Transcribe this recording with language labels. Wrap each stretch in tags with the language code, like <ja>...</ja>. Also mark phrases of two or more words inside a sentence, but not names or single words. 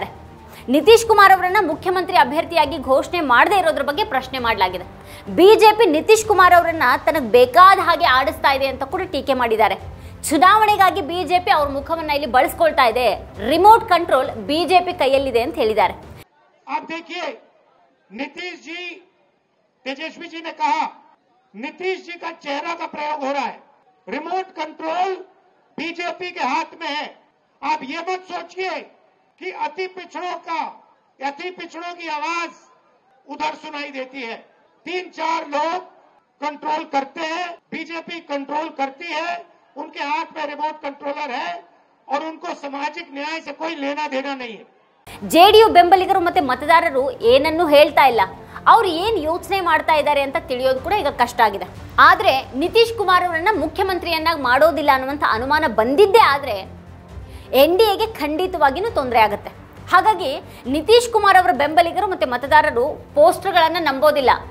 <kn>ನಿತೀಶ್ ಕುಮಾರ್ ಅವರನ್ನ ಮುಖ್ಯಮಂತ್ರಿ ಅಭ್ಯರ್ಥಿಯಾಗಿ ಘೋಷಣೆ ಮಾಡದೇ ಇರೋದ್ರ ಬಗ್ಗೆ ಪ್ರಶ್ನೆ ಮಾಡಲಾಗಿದೆ. ಬಿಜೆಪಿ ನಿತೀಶ್ ಕುಮಾರ್ ಅವರನ್ನ ತನಗೆ ಬೇಕಾದ ಹಾಗೆ ಆಡಿಸ್ತಾ ಇದೆ ಅಂತ ಕೂಡ ಟೀಕೆ ಮಾಡಿದ್ದಾರೆ. ಚುನಾವಣೆಗಾಗಿ ಬಿಜೆಪಿ ಅವ್ರ ಮುಖವನ್ನ ಇಲ್ಲಿ ಬಳಸ್ಕೊಳ್ತಾ ಇದೆ,</kn> <en>remote control</en> <kn>ಬಿಜೆಪಿ ಕೈಯಲ್ಲಿದೆ ಅಂತ ಹೇಳಿದ್ದಾರೆ.</kn> <hi>आप देखिए, नीतीश जी, तेजस्वी जी ने कहा नीतीश जी का चेहरा का प्रयोग हो रहा है,</hi> <en>remote control</en> <hi>बीजेपी के हाथ में है. आप ये मत सोचिए कि अति पिछड़ों की आवाज उधर सुनाई देती है. 3-4 लोग कंट्रोल करते हैं, बीजेपी कंट्रोल करती है, उनके हाथ में</hi> <en>remote controller</en> <hi>है और उनको सामाजिक न्याय से कोई लेना देना नहीं है.</hi> <kn>ಜೆಡಿಯು ಬೆಂಬಲಿಗರು ಮತ್ತೆ ಮತದಾರರು ಏನನ್ನೂ ಹೇಳ್ತಾ ಇಲ್ಲ. ಅವ್ರು ಏನ್ ಯೋಚನೆ ಮಾಡ್ತಾ ಇದ್ದಾರೆ ಅಂತ ತಿಳಿಯೋದು ಕೂಡ ಈಗ ಕಷ್ಟ ಆಗಿದೆ. ಆದ್ರೆ ನಿತೀಶ್ ಕುಮಾರ್ ಅವರನ್ನ ಮುಖ್ಯಮಂತ್ರಿಯನ್ನಾಗಿ ಮಾಡೋದಿಲ್ಲ ಅನ್ನುವಂಥ ಅನುಮಾನ ಬಂದಿದ್ದೇ ಆದ್ರೆ ಎನ್ಡಿಎಗೆ ಖಂಡಿತವಾಗಿಯೂ ತೊಂದರೆ ಆಗುತ್ತೆ. ಹಾಗಾಗಿ ನಿತೀಶ್ ಕುಮಾರ್ ಅವರ ಬೆಂಬಲಿಗರು ಮತ್ತೆ ಮತದಾರರು ಪೋಸ್ಟರ್ಗಳನ್ನ ನಂಬೋದಿಲ್ಲ.</kn>